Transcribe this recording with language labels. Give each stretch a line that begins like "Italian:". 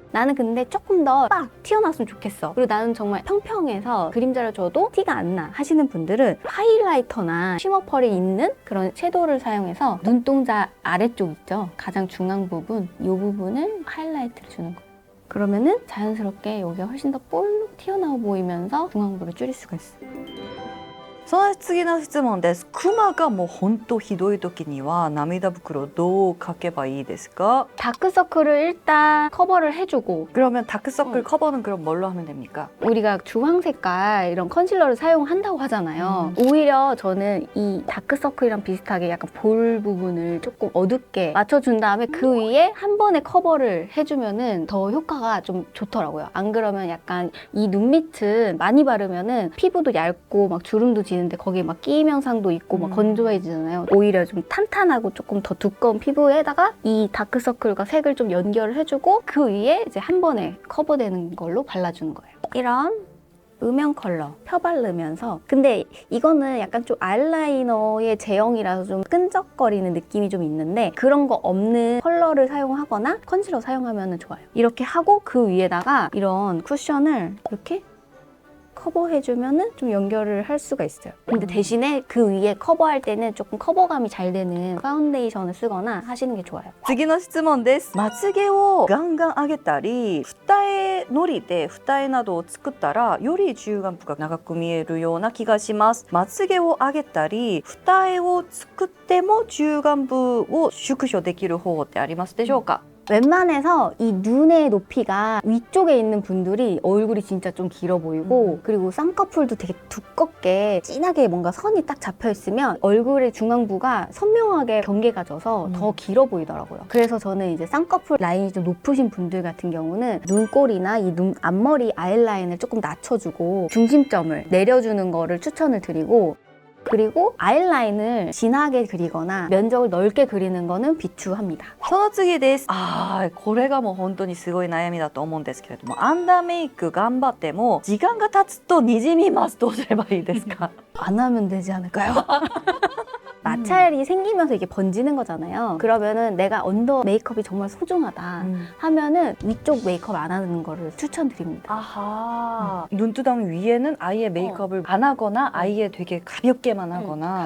Korean: 나는 근데 조금 더 빡 튀어나왔으면 좋겠어. 그리고 나는 정말 평평해서 그림자를 줘도 티가 안 나 하시는 분들은 하이라이터나 쉬머 펄이 있는 그런 섀도우를 사용해서 눈동자 아래쪽 있죠? 가장 중앙 부분, 이 부분을 하이라이트를 주는 거예요. 그러면은 자연스럽게 여기가 훨씬 더 볼록 튀어나와 보이면서 중앙부를 줄일 수가 있어요.
Japanese: その次の質問です。クマがもう本当ひどい時には涙袋どうかけばいいですか?
Korean: 다크서클을 일단 커버를 해주고 그러면 다크서클 커버는 그럼 뭘로 하면 됩니까? 우리가 주황 색깔 이런 컨실러를 사용한다고 하잖아요. 오히려 저는 이 다크서클이랑 비슷하게 약간 볼 부분을 조금 어둡게 맞춰준 다음에 그 위에 한 번에 커버를 해주면은 더 효과가 좀 좋더라고요. 안 그러면 약간 이 눈 밑은 많이 바르면은 피부도 얇고 막 주름도 지는데 거기에 막 끼임 현상도 있고 막 건조해지잖아요. 오히려 좀 탄탄하고 조금 더 두꺼운 피부에다가 이 다크서클과 색을 좀 연결을 해주고 그 위에 이제 한 번에 커버되는 걸로 발라주는 거예요. 이런 음영 컬러 펴바르면서 근데 이거는 약간 좀 아이라이너의 제형이라서 좀 끈적거리는 느낌이 좀 있는데 그런 거 없는 컬러를 사용하거나 컨실러 사용하면 좋아요. 이렇게 하고 그 위에다가 이런 쿠션을 이렇게 커버해주면은 좀 연결을 할 수가 있어요. 근데 대신에 그 위에 커버할 때는 조금 커버감이 잘 되는 파운데이션을 쓰거나 하시는 게 좋아요.
Japanese: 次の質問です。まつげをガンガン上げたり二重のりで二重などを作ったらより中眼部が長く見えるような気がします。まつげを上げたり二重を作っても中眼部を縮小できる方法ってありますでしょうか?
Korean: 웬만해서 이 눈의 높이가 위쪽에 있는 분들이 얼굴이 진짜 좀 길어 보이고 그리고 쌍꺼풀도 되게 두껍게 진하게 뭔가 선이 딱 잡혀 있으면 얼굴의 중앙부가 선명하게 경계가 져서 더 길어 보이더라고요. 그래서 저는 이제 쌍꺼풀 라인이 좀 높으신 분들 같은 경우는 눈꼬리나 이 눈 앞머리 아이라인을 조금 낮춰주고 중심점을 내려주는 거를 추천을 드리고 그리고 아이라인을 진하게 그리거나 면적을 넓게 그리는 거는 비추합니다.
Japanese: その次です。これがもう本当にすごい悩みだと思うんですけれども、アンダーメイク頑張っても時間が経つとにじみます。どうすればいいですか?
Korean: 안 하면 되지 않을까요? 마찰이 생기면서 이게 번지는 거잖아요. 그러면은 내가 언더 메이크업이 정말 소중하다 하면은 위쪽 메이크업 안 하는 거를 추천드립니다. 아하. 눈두덩이 위에는 아예 메이크업을 안 하거나 아예 되게 가볍게만 하거나